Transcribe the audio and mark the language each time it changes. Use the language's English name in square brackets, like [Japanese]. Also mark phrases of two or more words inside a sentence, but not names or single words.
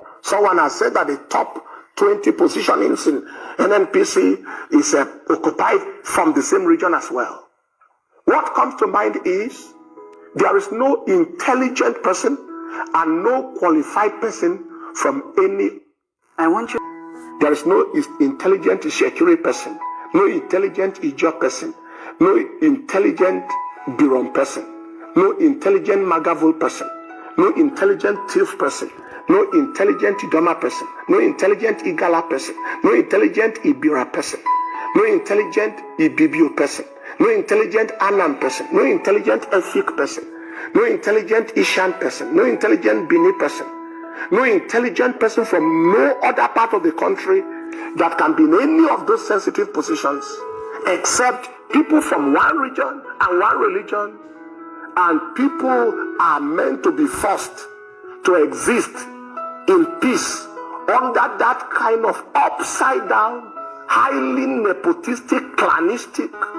[English] Someone has said that the top 20 positionings in NNPC is occupied from the same region as well. What comes to mind is there is no intelligent person and no qualified person from any. There is no intelligent Shekiri person, no intelligent Ijo person, no intelligent Biron person, no intelligent Magavul person, no intelligent Tif person, no intelligent Idoma person, no intelligent Igala person, no intelligent Ibira person, no intelligent Ibibio person, no intelligent Anam person, no intelligent Efik person, no intelligent Ishan person, no intelligent Bini person, no intelligent person from no other part of the country that can be in any of those sensitive positions except people from one region and one religion, and people are meant to be forced to exist in peace under that kind of upside down, highly nepotistic, clanistic.